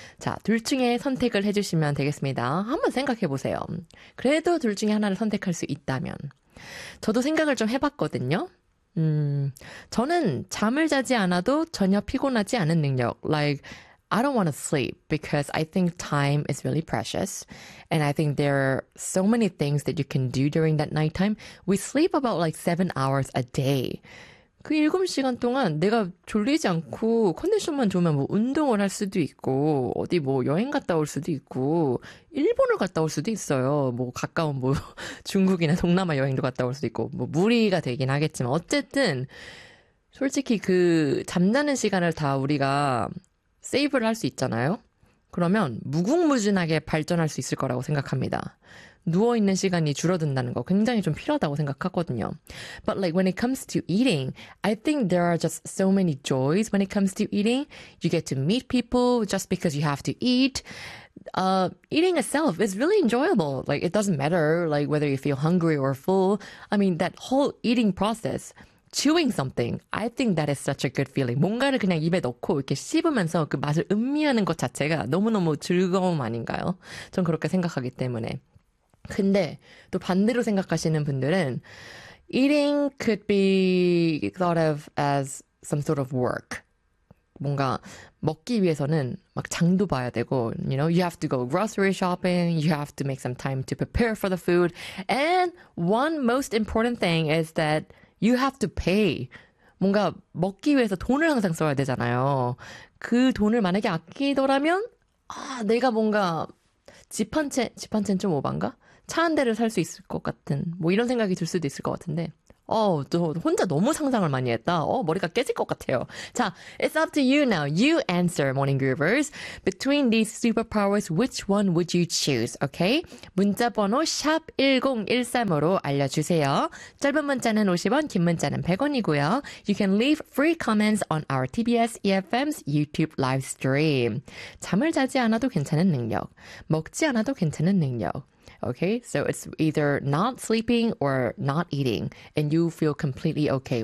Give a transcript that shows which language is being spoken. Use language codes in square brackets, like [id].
[ko] 자, 둘 중에 선택을 해주시면 되겠습니다. 한번 생각해 보세요. 그래도 둘 중에 하나를 선택할 수 있다면. 저도 생각을 좀 해봤거든요. 저는 잠을 자지 않아도 전혀 피곤하지 않은 능력. [en] Like, I don't want to sleep because I think time is really precious. And I think there are so many things that you can do during that nighttime. We sleep about like 7 hours a day. [ko] 그 7시간 동안 내가 졸리지 않고 컨디션만 좋으면 뭐 운동을 할 수도 있고 어디 뭐 여행 갔다 올 수도 있고 일본을 갔다 올 수도 있어요. 뭐 가까운 뭐 중국이나 동남아 여행도 갔다 올 수도 있고 뭐 무리가 되긴 하겠지만 어쨌든 솔직히 그 잠자는 시간을 다 우리가 세이브를 할 수 있잖아요. 그러면 무궁무진하게 발전할 수 있을 거라고 생각합니다. 누워있는 시간이 줄어든다는 거 굉장히 좀 필요하다고 생각하거든요. [en] But like when it comes to eating, I think there are just so many joys when it comes to eating. You get to meet people just because you have to eat. Eating itself is really enjoyable. Like it doesn't matter like whether you feel hungry or full. I mean that whole eating process, chewing something, I think that is such a good feeling. [ko] 뭔가를 그냥 입에 넣고 이렇게 씹으면서 그 맛을 음미하는 것 자체가 너무너무 즐거움 아닌가요? 전 그렇게 생각하기 때문에. 근데 또 반대로 생각하시는 분들은 [en] eating could be thought of as some sort of work. [ko] 뭔가 먹기 위해서는 막 장도 봐야 되고 [en] you know, you have to go grocery shopping, you have to make some time to prepare for the food. And one most important thing is that you have to pay. [ko] 뭔가 먹기 위해서 돈을 항상 써야 되잖아요. 그 돈을 만약에 아끼더라면 아, 내가 뭔가 집한 채는 좀 오반가? 차 한 대를 살 수 있을 것 같은 뭐 이런 생각이 들 수도 있을 것 같은데 또 혼자 너무 상상을 많이 했다. 머리가 깨질 것 같아요. 자, [en] it's up to you now. You answer, [ko] Morning Groovers. [en] Between these superpowers, which one would you choose? Okay? [ko] 문자번호 #1013으로 알려주세요. 짧은 문자는 50원, 긴 문자는 100원이고요. [en] You can leave free comments on our TBS EFM's YouTube live stream. [ko] 잠을 자지 않아도 괜찮은 능력, 먹지 않아도 괜찮은 능력. [en] Okay, so it's either not sleeping or not eating, and you feel completely okay.